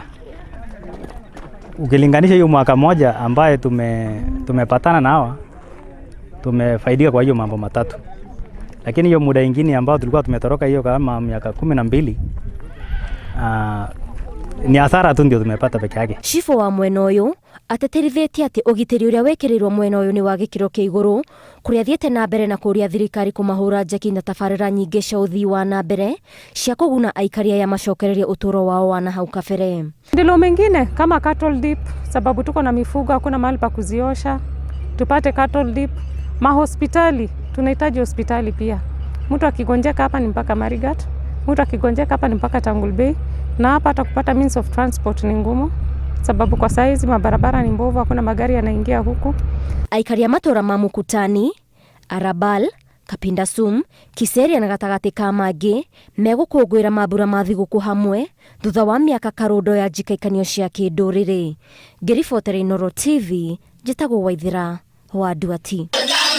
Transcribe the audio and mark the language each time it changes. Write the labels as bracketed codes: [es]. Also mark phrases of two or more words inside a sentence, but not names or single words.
[sw] Ukilinganisha hiyo mwaka moja ambaye tumepatana na hawa, tumefaidika kwa hiyo mambo matatu. Lakini hiyo muda ingine ambao tulikuwa tumetoroka hiyo kama miaka 12, ni hasara tu ndio tumepata peke yake. [ki] Shifo wa mwena ũyũ ateterithitie atĩ ũgitĩri ũrĩa wekĩrĩirwo mwena ũyũ nĩ wa gĩkĩro kĩa igũrũ, kũrĩa athiĩte na mbere na kũria thirikari kũmahũra njeki na tabarĩra nyingĩ cia ũthii wa na mbere cia kũguna aikari aya macokererie ũtũũro wao wa na hau kabere. [sw] Ndilo mengine kama [en] cattle dip, [sw] sababu tuko na mifugo, hakuna mahali pa kuziosha, tupate [en] cattle dip. [sw] Mahospitali, tunahitaji hospitali pia. Mtu akigonjeka hapa ni mpaka Marigat, mtu akigonjeka hapa ni mpaka Tangul Bay, na hapa hata kupata [en] means of transport [sw] ni ngumu, sababu kwa saizi mabarabara ni mbovu, hakuna magari yanaingia huku. [ki] Aikari a matũũra ma Mukutani, Arabal, Kapindasum, Kiseria na gatagatĩ ka mangĩ megũkũngũĩra mambura ma thigũkũ hamwe thutha wa mĩaka karũndo ya njikaikanio cia kĩndũrĩrĩ. Ngĩribotera Inooro TV, njĩtagwo Waithĩra wa Nduati.